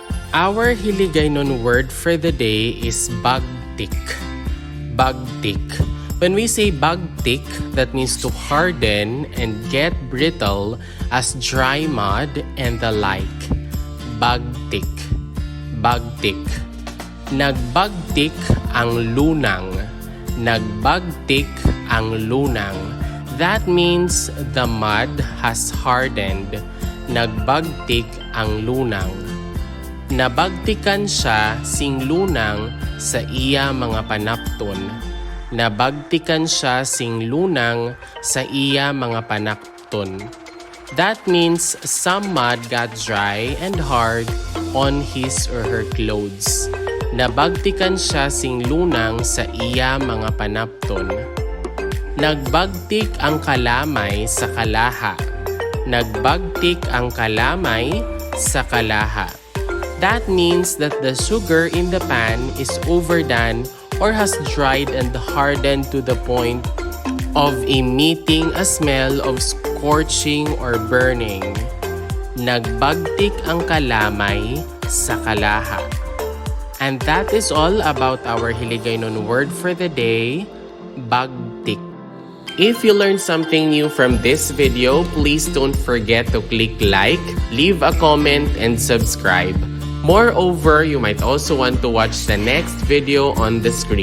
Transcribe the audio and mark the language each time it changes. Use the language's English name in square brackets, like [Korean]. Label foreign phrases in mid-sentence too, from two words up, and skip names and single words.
[English] Our Hiligaynon word for the day is bagtik. Bagtik. When we say bagtik, that means to harden and get brittle as dry mud and the like. Bagtik. Bagtik. [Hiligaynon] Nagbagtik ang lunang. Nagbagtik ang lunang. [English] That means the mud has hardened. [Hiligaynon] Nagbagtik ang lunang. Nabagtikan siya sing lunang sa iya mga panapton. Nabagtikan siya sing lunang sa iya mga panapton. [English] That means some mud got dry and hard on his or her clothes. [Hiligaynon] Nabagtikan siya sing lunang sa iya mga panapton. Nagbagtik ang kalamay sa kalaha. Nagbagtik ang kalamay sa kalaha. [English] That means that the sugar in the pan is overdone or has dried and hardened to the point of emitting a smell of scorching or burning. [Hiligaynon] Nagbagtik ang kalamay sa kalaha. [English] And that is all about our Hiligaynon word for the day, bagtik. If you learned something new from this video, please don't forget to click like, leave a comment, and subscribe. Moreover, you might also want to watch the next video on the screen.